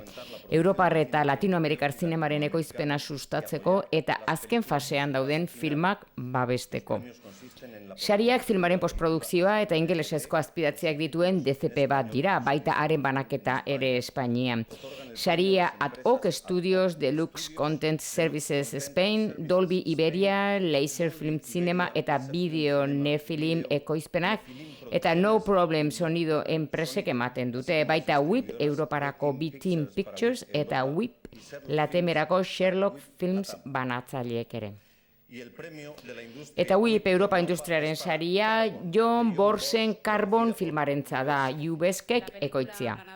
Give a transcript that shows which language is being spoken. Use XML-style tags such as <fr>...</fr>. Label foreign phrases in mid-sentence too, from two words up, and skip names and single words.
<eu>Europar eta Latinoamerikar zinemaren ekoizpena sustatzeko eta azken fasean dauden filmak babesteko. Sariak filmaren postprodukzioa eta ingelesezko azpidatziak dituen DCP bat dira, baita haren banaketa ere Espainian. Saria Ad Hoc Studios, Deluxe Content Services Spain, Dolby Iberia, Laser Film Cinema eta Video Nefilim ekoizpenak, eta No Problem sonido enpresek ematen dute, baita WIP Europarako B-Team Pictures eta WIP Latemerako Sherlock Films banatzaileek ere. Eta WIP Europa Industriaren saria John Borsen Carbon filmarentza da, Ubeskek ekoitzia.</eu>